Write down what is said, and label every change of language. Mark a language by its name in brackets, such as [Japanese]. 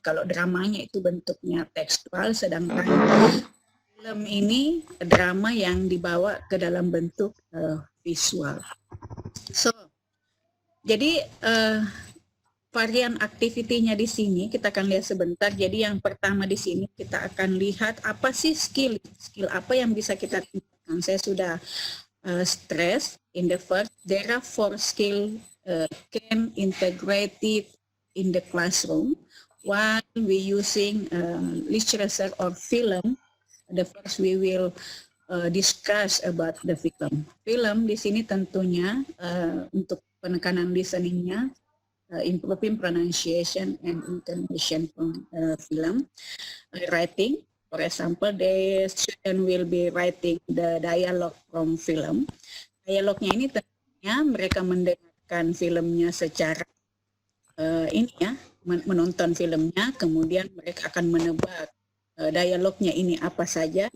[Indonesian] Kalau dramanya itu bentuknya tekstual, sedangkan film ini drama yang dibawa ke dalam bentuk visual. [English] So, [Indonesian] jadi varian aktivitinya di sini kita akan lihat sebentar. Jadi yang pertama di sini kita akan lihat apa sih skill apa yang bisa kita tingkatkan. Saya sudah [English] stress in the first, there are 4 skill can integrated in the classroom while we using literature or film. The first we will discuss about the film. [Indonesian] Film di sini tentunya untuk penekanan listeningnya, [English] improving pronunciation and intonation from film. Writing, for example, the student will be writing the dialogue from film. [Indonesian] Dialognya ini tentunya mereka mendengarkan filmnya secara ini, ya, menonton filmnya, kemudian mereka akan menebak dialognya ini apa saja.